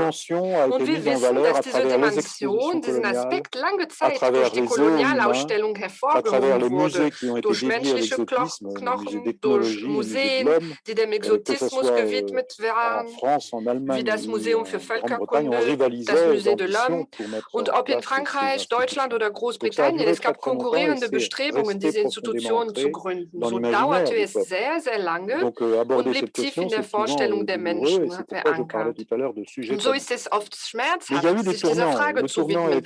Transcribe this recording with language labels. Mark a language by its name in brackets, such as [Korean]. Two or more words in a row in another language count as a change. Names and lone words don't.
[German] Und wir wissen, dass diese Dimension, diesen Aspekt lange Zeit durch die Kolonialausstellung hervorgehoben wurde, durch menschliche Knochen, durch Museen, die dem Exotismus gewidmet waren, wie das Museum für Völkerkunde, das Musée de l'Homme. Und ob in Frankreich, Deutschland oder Großbritannien, es gab konkurrierende Bestrebungen, diese Institutionen zu gründen. So dauerte es sehr, sehr lange und blieb tief in der Vorstellung der Menschen verankert. Und so ist es oft schmerzhaft, sich dieser Frage zu widmen.